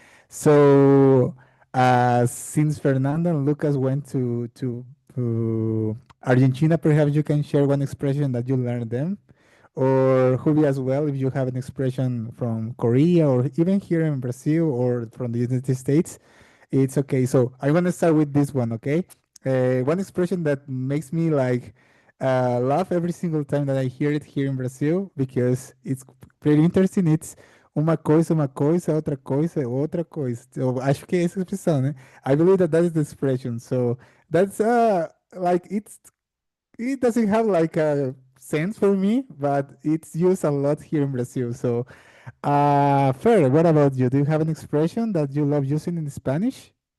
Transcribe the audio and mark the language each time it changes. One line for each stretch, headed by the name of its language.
English: So, since Fernando and Lucas went to Argentina, perhaps you can share one expression that you learned them, or Juby as well, if you have an expression from Korea or even here in Brazil or from the United States, it's okay. So I want to start with this one, okay? One expression that makes me like laugh every single time that I hear it here in Brazil because it's pretty interesting.
Portuguese: It's uma coisa, outra coisa. So, acho que é essa expressão, né?
English: I believe that that is the expression. So that's like it doesn't have like a sense for me, but it's used a lot here in Brazil. So, Fer, what about you? Do you have an expression that you love using in Spanish?